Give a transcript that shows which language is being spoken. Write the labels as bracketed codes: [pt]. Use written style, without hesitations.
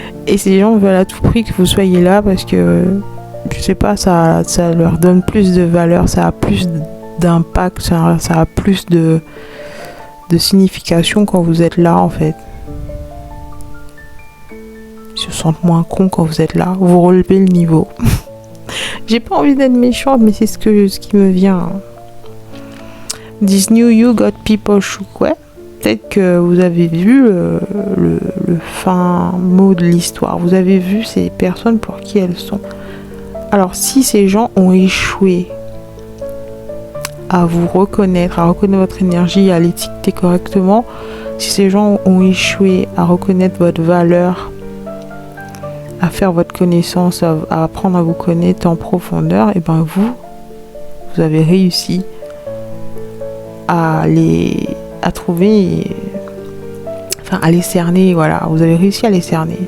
[fr] Et ces gens veulent à tout prix que vous soyez là parce que, je sais pas, ça leur donne plus de valeur, ça a plus d'impact, ça a plus de signification quand vous êtes là en fait. Ils se sentent moins cons quand vous êtes là. Vous relevez le niveau. J'ai pas envie d'être méchante, mais c'est ce qui me vient. [en] This new you got people shook. [fr] Ouais. Peut-être que vous avez vu le fin mot de l'histoire. Vous avez vu ces personnes pour qui elles sont. Alors, si ces gens ont échoué à vous reconnaître, à reconnaître votre énergie, à l'étiqueter correctement, si ces gens ont échoué à reconnaître votre valeur, à faire votre connaissance, à apprendre à vous connaître en profondeur, et ben vous avez réussi à trouver, enfin à les cerner, voilà, vous avez réussi à les cerner.